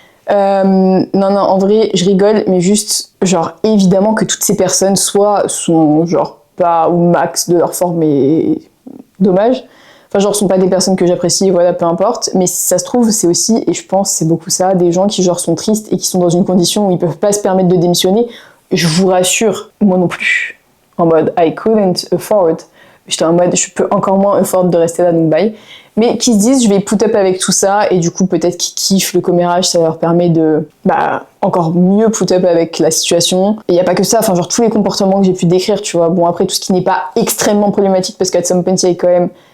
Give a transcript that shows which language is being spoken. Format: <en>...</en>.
<fr>Non, en vrai, je rigole, mais juste, genre, évidemment que toutes ces personnes, soit sont, genre, pas au max de leur forme, et dommage. Enfin, genre, sont pas des personnes que j'apprécie, voilà, peu importe. Mais ça se trouve, c'est aussi, et je pense, c'est beaucoup ça, des gens qui, genre, sont tristes et qui sont dans une condition où ils peuvent pas se permettre de démissionner. Je vous rassure, moi non plus. En mode,</fr> <en>I couldn't afford.</en> <fr>J'étais en mode, je peux encore moins afford de rester là, donc bye. Mais qui se disent, je vais</fr> <en>put up</en> <fr>avec tout ça, et du coup, peut-être qu'ils kiffent le commérage, ça leur permet de, encore mieux put up avec la situation. Et y a pas que ça, enfin, genre, tous les comportements que j'ai pu décrire, tu vois. Bon, après, tout ce qui n'est pas extrêmement problématique, parce qu'à some point, il y a quand même.</fr>